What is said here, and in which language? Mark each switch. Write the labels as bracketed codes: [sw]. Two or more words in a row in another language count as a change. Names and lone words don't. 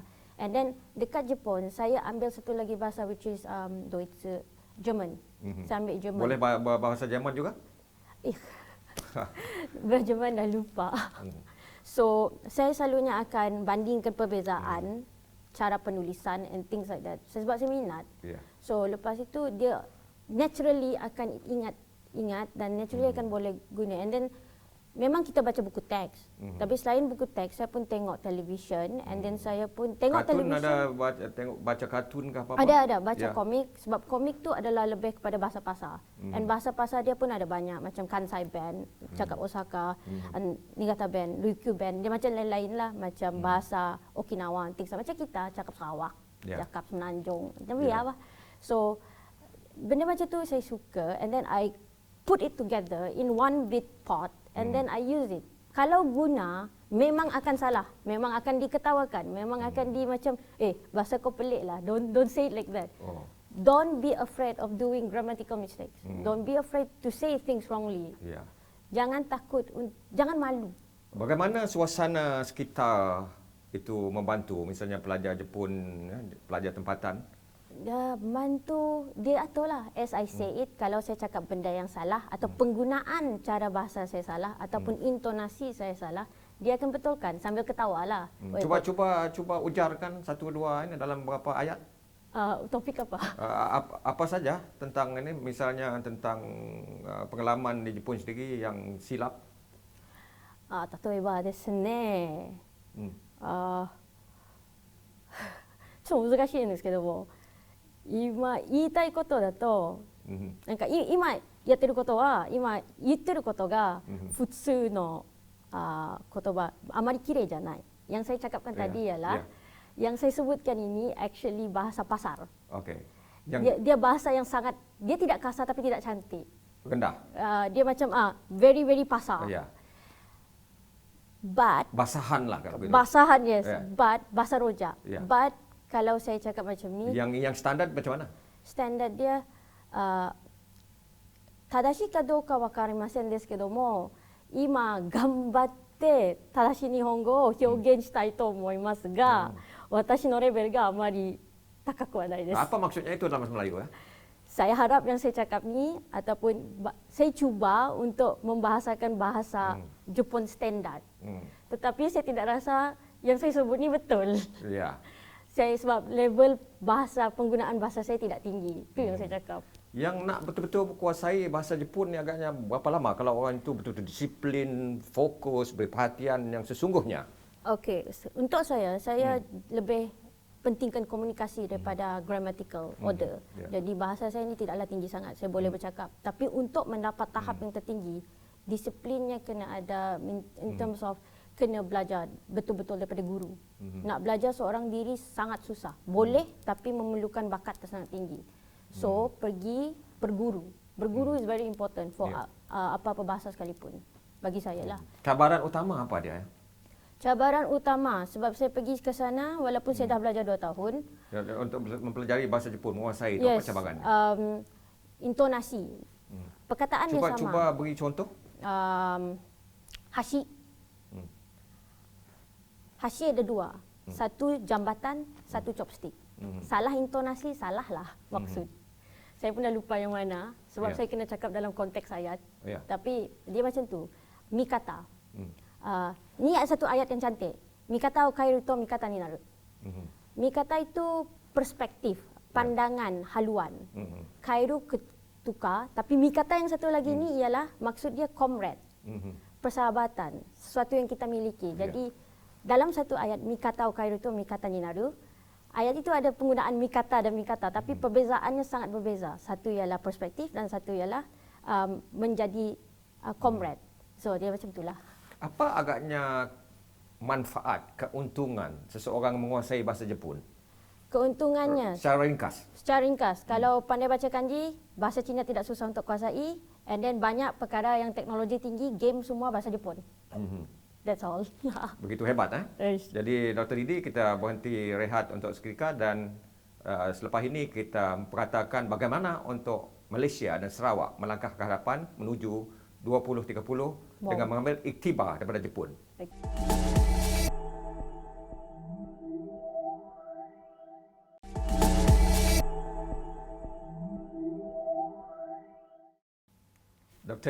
[en] And then [ms] dekat Jepun saya ambil satu lagi bahasa [en] which is Deutsch, German. [ms] Saya ambil German. Boleh bahasa Jerman juga? Jerman dah lupa. So saya selalunya akan bandingkan perbezaan cara penulisan [en] and things like that. [ms] Sebab saya minat. So lepas itu dia naturally akan ingat dan naturally akan boleh guna. [en] And then [ms] memang kita baca buku teks. Tapi selain buku teks, saya pun tengok television, [en] and then [ms] saya pun tengok kartun television. ada baca kartun ke apa-apa? Ada baca komik, sebab komik tu adalah lebih kepada bahasa pasar. And bahasa pasar dia pun ada banyak, macam Kansai Band, cakap Osaka, Niigata Band, Ryukyu Band. Dia macam lain-lain lah, macam bahasa Okinawa, things macam kita cakap Sarawak, cakap Semenanjung, macam apa. So benda macam tu saya suka, [en] and then I put it together in one big pot, and then I use it. [ms] Kalau guna, memang akan salah, memang akan diketawakan, memang akan macam, bahasa kau pelik lah, [en] don't say it like that. Don't be afraid of doing grammatical mistakes. Don't be afraid to say things wrongly. [ms] Jangan takut, jangan malu. Bagaimana suasana sekitar itu membantu, misalnya pelajar Jepun, pelajar tempatan? Dia bantu, dia aturlah. [en] As I say it, [ms] kalau saya cakap benda yang salah atau penggunaan cara bahasa saya salah ataupun intonasi saya salah, dia akan betulkan sambil ketawa lah. Cuba ujarkan 1-2 ini dalam beberapa ayat. Topik apa? Apa saja tentang ini, misalnya tentang pengalaman di Jepun sendiri yang silap. [ja] 例えばですね、ちょっと難しいんですけども、今言いたいことだと、なんか今やってることは、今言ってることが普通の言葉、あまり綺麗じゃない。 [ms] Yang saya cakapkan tadi ialah, yang saya sebutkan ini actually bahasa pasar. Dia bahasa yang sangat, dia tidak kasar tapi tidak cantik. Rendah. Dia macam [en] very very [ms] pasar. But basahan lah kalau begitu. Basahan, [en] yes. But [ms] bahasa rojak. But kalau saya cakap macam ni, yang standard macam mana? Standard dia [ja] 正しいかどうかわかりませんですけども、今頑張って正しい日本語を表現したいと思いますが、私のレベルがあまり高くはないです。 [ms] Apa maksudnya itu dalam bahasa Melayu ya? Saya harap yang saya cakap ni ataupun saya cuba untuk membahasakan bahasa Jepun standard. Tetapi saya tidak rasa yang saya sebut ni betul. Saya sebab level bahasa, penggunaan bahasa saya tidak tinggi. Itu yang saya cakap. Yang nak betul-betul menguasai bahasa Jepun ni agaknya berapa lama kalau orang itu betul-betul disiplin, fokus, berperhatian yang sesungguhnya? Okey, untuk saya lebih pentingkan komunikasi daripada [en] grammatical order. [ms] Jadi bahasa saya ni tidaklah tinggi sangat, saya boleh bercakap. Tapi untuk mendapat tahap yang tertinggi, disiplinnya kena ada [en] in terms of [ms] kena belajar betul-betul daripada guru. Nak belajar seorang diri sangat susah. Boleh tapi memerlukan bakat yang sangat tinggi. So pergi berguru. Berguru [en] is very important for [ms] apa-apa bahasa sekalipun. Bagi saya lah. Cabaran utama apa dia? Cabaran utama sebab saya pergi ke sana walaupun saya dah belajar 2 tahun. Untuk mempelajari bahasa Jepun, menguasai itu apa cabarannya? Intonasi. Perkataan dia sama. Cuba beri contoh. Hashi. Hashi ada 2. Satu jambatan, satu chopstick. Salah intonasi, salah lah maksud. Saya pun dah lupa yang mana sebab saya kena cakap dalam konteks ayat. Tapi dia macam tu. Mikata. Ni satu ayat yang cantik. [ja] 見方を変えると味方になる. [ms] Mikata itu perspektif, pandangan, haluan. Kairu tukar, tapi mikata yang satu lagi ni ialah maksud dia comrade. Persahabatan, sesuatu yang kita miliki. Jadi dalam satu ayat [ja] 見方を変えると味方になる, [ms] ayat itu ada penggunaan mikata dan mikata, tapi perbezaannya sangat berbeza. Satu ialah perspektif dan satu ialah menjadi comrade. So dia macam itulah. Apa agaknya manfaat, keuntungan seseorang menguasai bahasa Jepun? Keuntungannya secara ringkas. Secara ringkas, kalau pandai baca kanji, bahasa Cina tidak susah untuk kuasai, [en] and then [ms] banyak perkara yang teknologi tinggi, game semua bahasa Jepun. [en] That's all. [ms] Begitu hebat [en] Yes. [ms] Jadi Dr. Didi, kita berhenti rehat untuk seketika dan selepas ini kita perkatakan bagaimana untuk Malaysia dan Sarawak melangkah ke hadapan menuju 2030 dengan mengambil iktibar daripada Jepun. Dr.